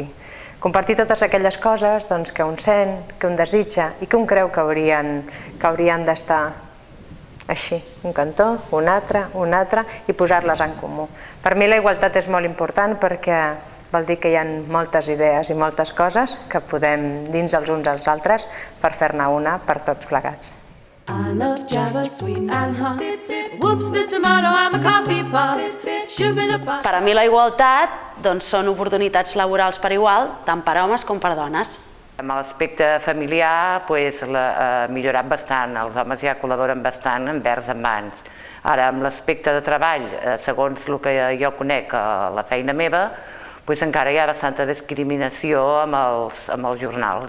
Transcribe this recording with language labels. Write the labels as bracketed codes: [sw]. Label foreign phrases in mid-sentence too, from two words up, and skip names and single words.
[ca] Compartir totes aquelles coses que un sent, que un desitja i que un creu que haurien d'estar així, un cantó, un altre, i posar-les en comú. Per mi la igualtat és molt important perquè vol dir que hi ha moltes idees i moltes coses que podem dins els uns als altres per fer-ne una per tots plegats. [en] I love Java, sweet and hot. Whoops, Mr. Motto, I'm a coffee pot. Shoot me the pot. [ca] Per a mi la igualtat són oportunitats laborals per igual, tant per homes com per dones. Amb l'aspecte familiar ha millorat bastant, els homes ja col·laboren bastant envers en mans. Ara, amb l'aspecte de treball, segons el que jo conec a la feina meva, encara hi ha bastanta discriminació amb els jornals.